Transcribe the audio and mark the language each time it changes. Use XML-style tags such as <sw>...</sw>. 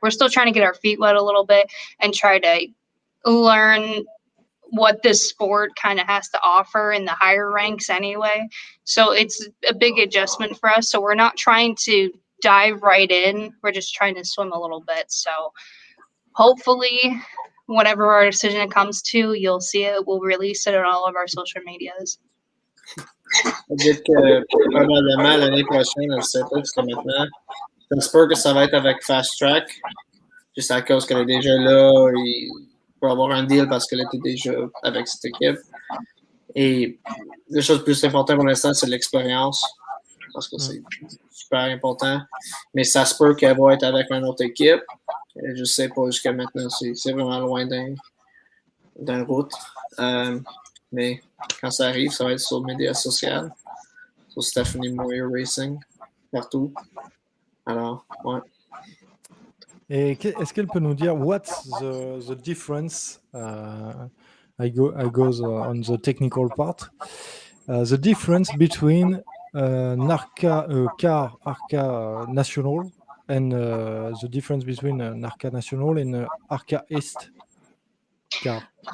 <en>We're still trying to get our feet wet a little bit and try to learn what this sport kind of has to offer in the higher ranks anyway. So it's a big adjustment for us. So we're not trying to dive right in. We're just trying to swim a little bit. So hopefully, whatever our decision it comes to, you'll see it. We'll release it on all of our social medias.</en> <fr>Peut-être que probablement l'année prochaine, je sais pas, parce que maintenant, j'espère que ça va être avec Fast Track, juste à cause qu'elle est déjà là, il peut avoir un deal parce qu'elle était déjà avec cette équipe. Et la chose plus importante pour l'instant, c'est l'expérience, parce que c'est super important. Mais ça se peut qu'elle va être avec une autre équipe. Je sais pas jusqu'à maintenant, c'est vraiment loin d'un route. Mais quand ça arrive, ça va être sur les médias sociaux, sur Stephanie Moyer Racing, partout. Alors, ouais. Et est-ce qu'elle peut nous dire</fr> <en>what's the difference? I goes on the technical part. The difference between NARCA car ARCA National and the difference between NARCA National and ARCA East car.</en>